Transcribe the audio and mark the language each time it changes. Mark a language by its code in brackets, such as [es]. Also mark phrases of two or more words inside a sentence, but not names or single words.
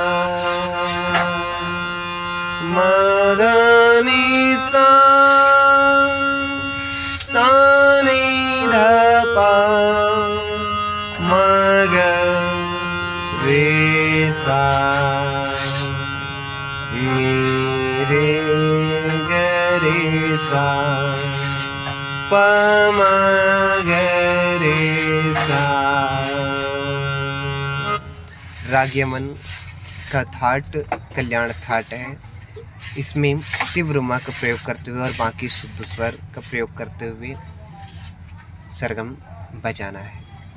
[hi] मधनी सा नी ध पा म ग रे सा नी रे ग रे सा प म ग रे सा। राग यमन का थाट कल्याण थाट है। इसमें तीव्र मा का प्रयोग करते हुए और बाकी शुद्ध स्वर का प्रयोग करते हुए सरगम बजाना है।